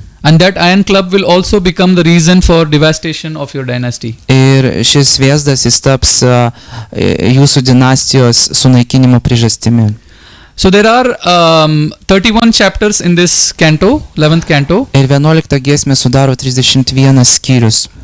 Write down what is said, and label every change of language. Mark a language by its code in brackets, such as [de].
[en] And that iron club will also become the reason for devastation of your dynasty. [lt] Ir šis vėzdas jis taps jūsų dinastijos sunaikinimo priežastimi. [en] So there are 31 chapters in this canto, 11th canto. [lt] Ir 11 giesmė sudaro 31 skyrius.